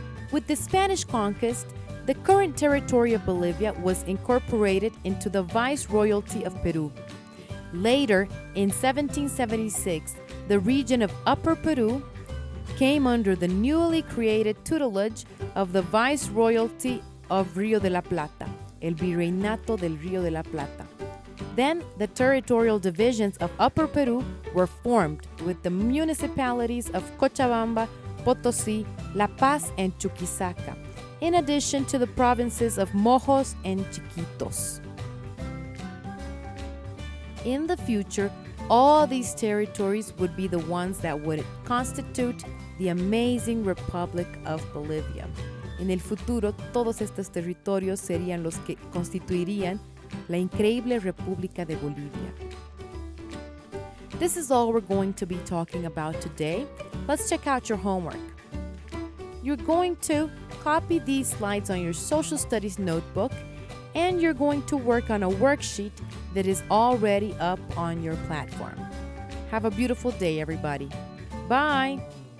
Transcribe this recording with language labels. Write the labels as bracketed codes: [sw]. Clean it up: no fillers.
[en] With the Spanish conquest, the current territory of Bolivia was incorporated into the Viceroyalty of Peru. Later, in 1776, the region of Upper Peru came under the newly created tutelage of the Viceroyalty of Rio de la Plata, el Virreinato del Río de la Plata. Then, the territorial divisions of Upper Peru were formed with the municipalities of Cochabamba, Potosí, La Paz, and Chuquisaca, in addition to the provinces of Mojos and Chiquitos. In the future, all these territories would be the ones that would constitute the amazing Republic of Bolivia. [es] En el futuro, todos estos territorios serían los que constituirían la increíble República de Bolivia. [en] This is all we're going to be talking about today. Let's check out your homework. You're going to copy these slides on your social studies notebook, and you're going to work on a worksheet that is already up on your platform. Have a beautiful day, everybody. Bye!